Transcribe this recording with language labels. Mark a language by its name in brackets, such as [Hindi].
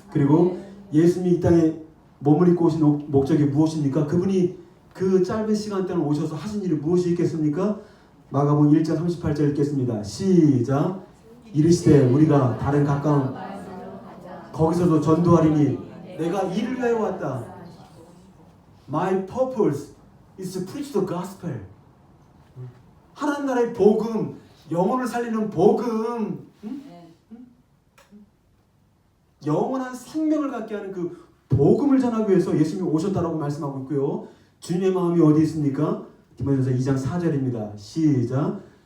[Korean] 그리고 예수님이 이 땅에 몸을 입고 오신 목적이 무엇입니까? 그분이 그 짧은 시간 동안 오셔서 하신 일이 무엇이 있겠습니까? 마가복음 1장 38절 읽겠습니다. 시작. 이르시되 우리가 다른 가까운 거기서도 전도하리니 내가 이를 위하여 왔다. [English] My purpose is to preach the gospel. [Korean] 하나님 나라의 복음, 영혼을 살리는 복음, 영원한 생명을 갖게 하는 그 복음을 전하기 위해서 예수님이 오셨다라고 말씀하고 있고요. 주님의 마음이 어디 있습니까? 디모데전서 2장 4절입니다. 시작.